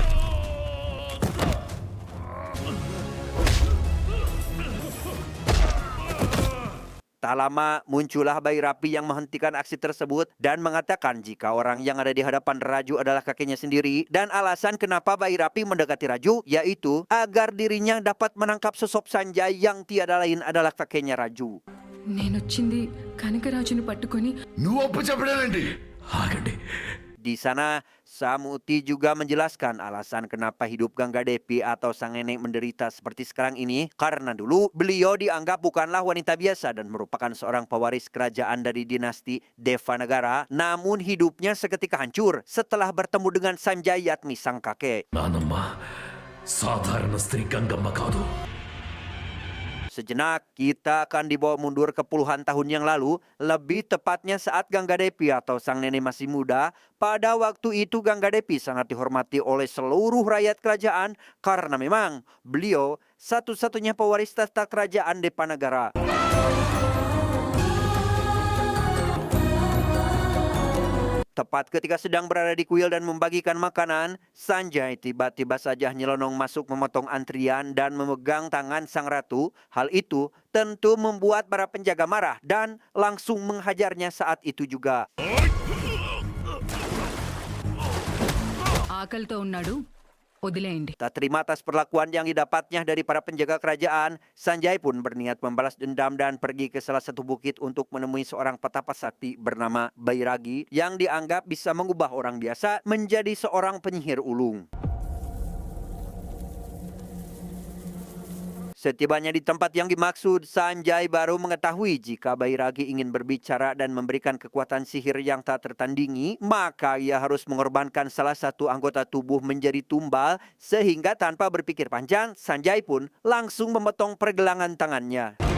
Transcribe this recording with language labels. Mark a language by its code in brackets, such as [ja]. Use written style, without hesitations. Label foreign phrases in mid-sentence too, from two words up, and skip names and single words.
[id] Tak lama muncullah bayi Rapi yang menghentikan aksi tersebut dan mengatakan jika orang yang ada di hadapan Raju adalah kakeknya sendiri dan alasan kenapa bayi Rapi mendekati Raju yaitu agar dirinya dapat menangkap sosok Sanjay yang tiada lain adalah kakeknya Raju. [te] నేనొచ్చింది కనకరాజుని పట్టుకొని నువ్వు ఒప్పు చెప్పడానండి. ఆగండి. [id] Di sana, Samuti juga menjelaskan alasan kenapa hidup Gangga Devi atau sang nenek menderita seperti sekarang ini. Karena dulu beliau dianggap bukanlah wanita biasa dan merupakan seorang pewaris kerajaan dari dinasti Devanagara. Namun hidupnya seketika hancur setelah bertemu dengan Sanjay Yatmi sang kakek. [te] నానమ్మ సాధారణ స్త్రీ గంగమ్మ కాదు. [id] Sejenak, kita akan dibawa mundur ke puluhan tahun yang lalu, lebih tepatnya saat Gangga Devi atau sang nenek masih muda. Pada waktu itu Gangga Devi sangat dihormati oleh seluruh rakyat kerajaan karena memang beliau satu-satunya pewaris tahta kerajaan Devanagara. Tepat ketika sedang berada di kuil dan membagikan makanan, Sanjay tiba-tiba saja nyelonong masuk memotong antrian dan memegang tangan sang ratu. Hal itu tentu membuat para penjaga marah dan langsung menghajarnya saat itu juga. [te] ఆకలితో ఉన్నాడు వదిలేయండి. [id] Tak terima atas perlakuan yang didapatnya dari para penjaga kerajaan, Sanjay pun berniat membalas dendam dan pergi ke salah satu bukit untuk menemui seorang petapa sakti bernama Bairagi yang dianggap bisa mengubah orang biasa menjadi seorang penyihir ulung. Setibanya di tempat yang dimaksud, Sanjay baru mengetahui jika Bairagi ingin berbicara dan memberikan kekuatan sihir yang tak tertandingi, maka ia harus mengorbankan salah satu anggota tubuh menjadi tumbal, sehingga tanpa berpikir panjang, Sanjay pun langsung memotong pergelangan tangannya.